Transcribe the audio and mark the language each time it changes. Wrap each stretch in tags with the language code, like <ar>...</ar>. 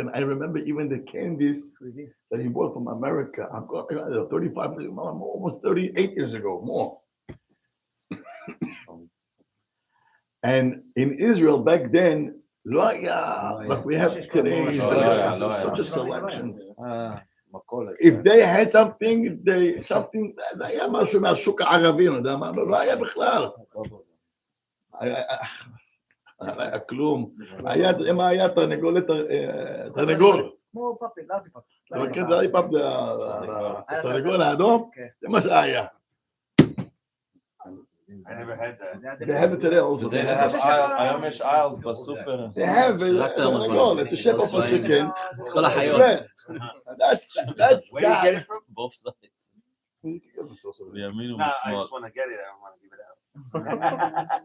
<en>And I remember even the candies that he bought from America. I'm going 35, almost 38 years ago, more. And in Israel back then, like we have today, such a selection. If they had something,</en> <he>זה היה משהו מהשוק הערבי, אני יודע מה, לא היה בכלל. לא היה כלום. מה היה תרנגול? כמו פאפי, לאבי פאפי. כן, זה היה פאפי, התרנגול האדום, זה מה שהיה.</he> <en>I never had that. They have it today also. They have</en> <he>היום יש</he> <en>aisles</en> <he>בסופר.</he> <en>They have</en> <he>תרנגול,</he> <en>it's a shape of a chicken.</en> <he>כל החיות.</he> <en>That's Where you get it from? Both sides.</en> <he>מימין</he> <en>Nah, I</en> <he>ומשמאל.</he> <en>just want to get it. I don't want to give it out.</en>